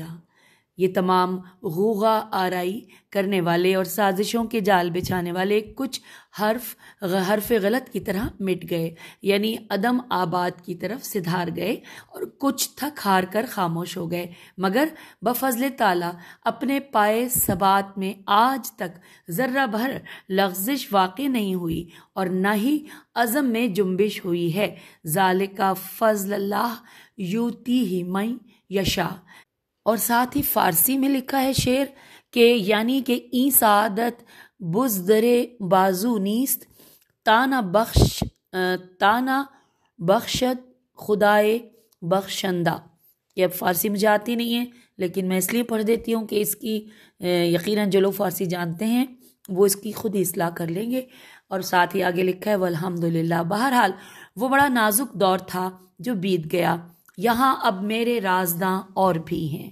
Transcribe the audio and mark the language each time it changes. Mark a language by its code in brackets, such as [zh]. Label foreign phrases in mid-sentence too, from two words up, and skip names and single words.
[ur] یہ تمام غوغا آرائی کرنے والے اور سازشوں کے جال بچھانے والے کچھ حرف غلط کی طرح مٹ گئے، یعنی عدم آباد کی طرف سدھار گئے، اور کچھ تھک ہار کر خاموش ہو گئے، مگر بفضل تعالیٰ اپنے پائے ثبات میں آج تک ذرہ بھر لغزش واقع نہیں ہوئی اور نہ ہی عزم میں جنبش ہوئی ہے۔ [ar] ذالک فضل اللہ یؤتیہ من یشاء۔ [ur] اور ساتھ ہی فارسی میں لکھا ہے شعر کہ یعنی کہ [fa] این سعادت بزدر بازو نیست تانا بخشد خدائے بخشندہ۔ [ur] یہ اب فارسی مجھے آتی نہیں ہے لیکن میں اس لیے پڑھ دیتی ہوں کہ اس کی یقیناً جو لوگ فارسی جانتے ہیں وہ اس کی خود ہی اصلاح کر لیں گے۔ اور ساتھ ہی آگے لکھا ہے والحمدللہ۔ بہرحال وہ بڑا نازک دور تھا جو بیت گیا، یہاں اب میرے رازداں اور بھی ہیں۔